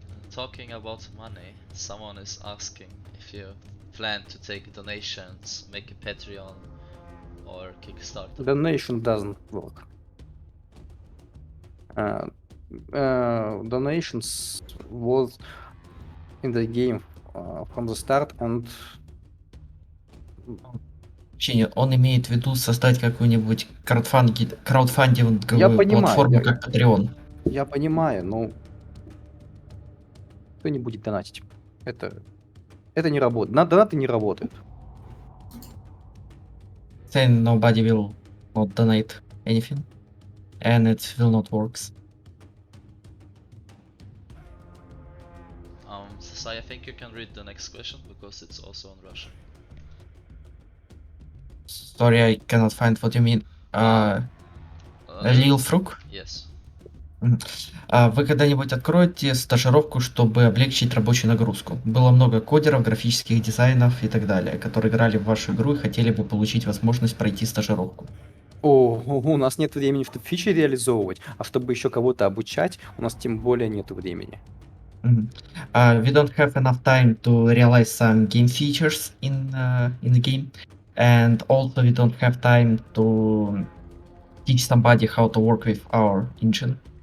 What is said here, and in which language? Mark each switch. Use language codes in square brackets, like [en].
[en] Talking about money, someone is asking if you plan to take donations, make a Patreon or Kickstarter. Donation doesn't work. Donations was in the game from the start, and [ru] Он имеет в виду создать какую-нибудь я краудфандинговую понимаю, платформу, как Patreon. я понимаю, но кто не будет донатить? Это не работает. Донаты не работают. [en] Saying nobody will not donate anything, and it will not works. Sasai, I think you can read the next question because it's also in Russian. Sorry, I cannot find what you mean. Lil Fruc? Yes. [ru] Вы когда-нибудь откроете стажировку, чтобы облегчить рабочую нагрузку? Было много кодеров, графических дизайнов и так далее, которые играли в вашу игру и хотели бы получить возможность пройти стажировку. У нас нет времени, чтобы фичи реализовывать, а чтобы еще кого-то обучать, у нас тем более нет времени. [en] We don't have enough time to realize some game features in the game, and also we don't have time to teach somebody how to work with our engine.